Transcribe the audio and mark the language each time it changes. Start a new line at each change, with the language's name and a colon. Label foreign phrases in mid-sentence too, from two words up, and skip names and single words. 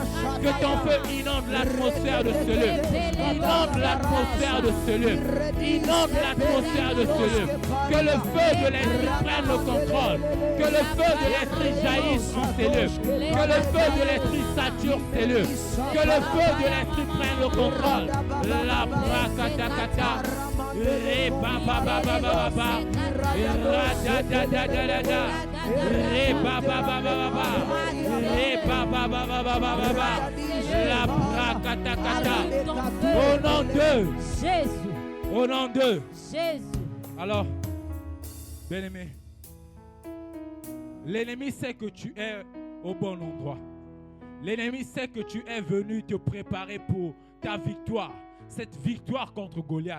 French: Que ton feu inonde l'atmosphère de ce lieu. Inonde l'atmosphère de ce lieu. Inonde l'atmosphère de ce lieu. Que le feu de l'esprit prenne le contrôle. Que le feu de l'esprit jaillisse en ces lieux. Que le feu de l'esprit sature ces lieux. Que le feu de l'esprit prenne le contrôle. La brakata, re baba baba baba, ra da da da da da da, re baba baba baba, re baba baba baba baba, la brakata. Au nom de Jésus. Au nom de Jésus. Alors, bien-aimé, l'ennemi sait que tu es au bon endroit. L'ennemi sait que tu es venu te préparer pour ta victoire, cette victoire contre Goliath.